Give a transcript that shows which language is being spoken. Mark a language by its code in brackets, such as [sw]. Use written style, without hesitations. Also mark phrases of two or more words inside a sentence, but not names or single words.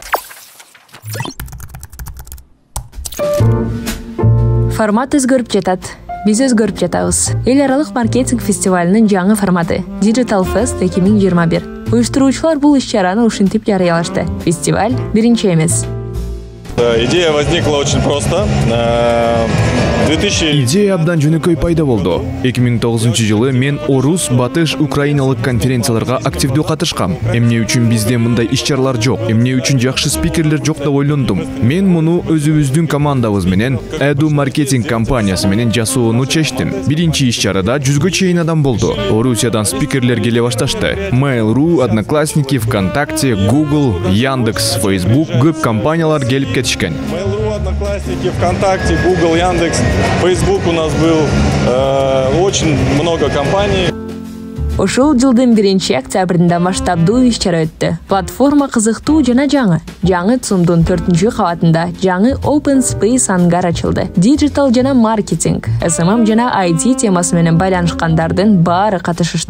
[ky] Формат өзгөрүп жатат. Биз өзгөрүп жатабыз. Эл аралык маркетинг фестивалынын жаңы форматы Digital Fest 2021. Уюштуруучулар бул иш-чараны ушинтип жарыялашты. Фестиваль биринчи эмес. [ru] Идея возникла очень просто. [ky] Идея абдан жөнөкөй пайда болду. 2009-жылы мен орус, батыш, украиналык конференцияларга активдүү катышкам. Эмне үчүн бизде мындай иш-чаралар жок? Эмне үчүн жакшы спикерлер жок деп ойлондум. Мен муну өзүбүздүн командабыз менен Edu маркетинг компаниясы менен жасоону чечтим. Биринчи иш-чарада 100гө чейин адам болду. Орусиядан спикерлер келе башташты. Mail.ru, Одноклассники, ВКонтакте, Google, Яндекс, Facebook көп компаниялар келип кетишкен. [ru] Mail.ru, Одноклассники, ВКонтакте, Google, Яндекс, Facebook у нас был очень много компаний. [ky] Ошол жылдын 1-октябрында масштабдуу иш-чара өттү. Платформа кызыктуу жана жаңы. Жаңы ЦУМдун 4-кабатында жаңы Open Space ангар ачылды. Digital жана маркетинг, SMM жана IT темасы менен байланышкандардын баары катышышты.